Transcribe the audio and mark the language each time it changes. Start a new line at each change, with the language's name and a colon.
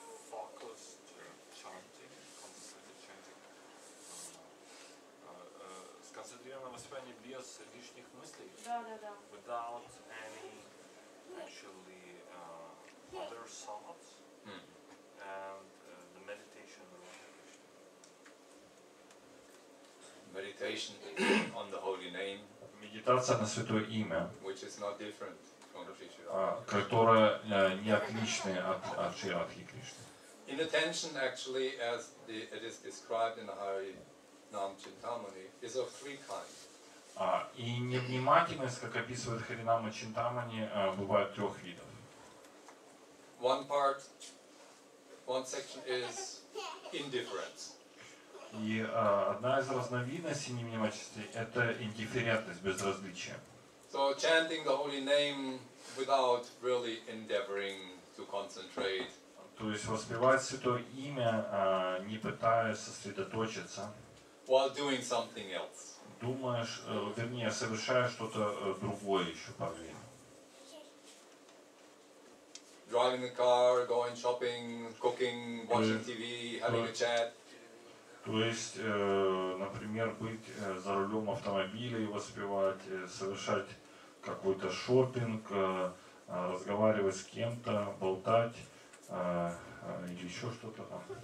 English: Focused chanting, concentrated chanting,
Russian: сконцентрированное воспевание без лишних мыслей. Да, да, да.
English: Without any actually other thoughts, and the meditation. Meditation on the holy name,
Russian: Медитация на святое имя,
English: which is not different from Krishna.
Russian: которая не отличная от Шри Радхи Кришны.
English: Inattention, actually, as it is described in the Hari Nam Chintamani, is of three kinds.
Russian: И невнимательность, как описывает Харинама Чинтамани, бывает трех видов.
English: One section is indifference.
Russian: И одна из разновидностей невнимательности – это индифферентность, безразличие.
English: So chanting the holy name without really endeavoring to concentrate.
Russian: То есть воспевать святое имя, не пытаясь сосредоточиться.
English: While doing something else.
Russian: Думаешь, вернее, совершаешь что-то другое еще параллельно.
English: Driving the car, going shopping, cooking, watching TV, having a chat.
Russian: То есть, например, быть за рулем автомобиля и воспевать, совершать какой-то шопинг, разговаривать с кем-то, болтать или еще что-то там.